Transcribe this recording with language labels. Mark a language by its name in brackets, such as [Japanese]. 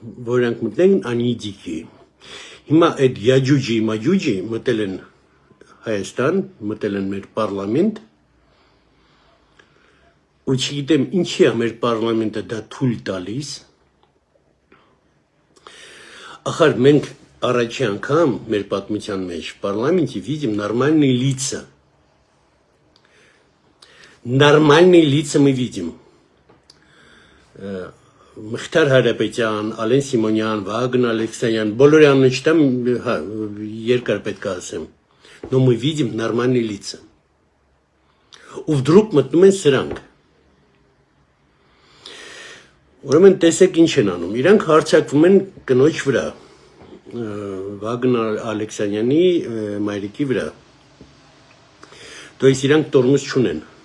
[Armenian] Որ իրանք մտնել են Անիդիկի։ Հիմա այդ Յաջուջի Իմաջուջի մտել են Հայաստան, մտել են մեր պարլամենտ, ու չգիտեմ ինչի է մեր պարլամենտը դա թույլ տալիս, ախար մենք առաջի անգամ մեր պատմության մեջ պարլամենտի [Russian] видим нормальные лица. Нормальные лица мы видим. [Armenian] Մխիթար Հարապետյան, Ալեն Սիմոնյան, Վագն Ալեքսանյան, բոլորի անունը չտամ, երկար պետք է ասեմ. [Russian] Но мы видим нормальные лица. У вдруг [Armenian] մտնում են սրանք. Ուրեմն տեսեք ինչ են անում. Իրանք հարձակվում են կնոջ վրա. Վագն Ալեքսանյանի մայրիկի վրա. [Russian] То есть [Armenian] իրանք տորմուզ չունեն.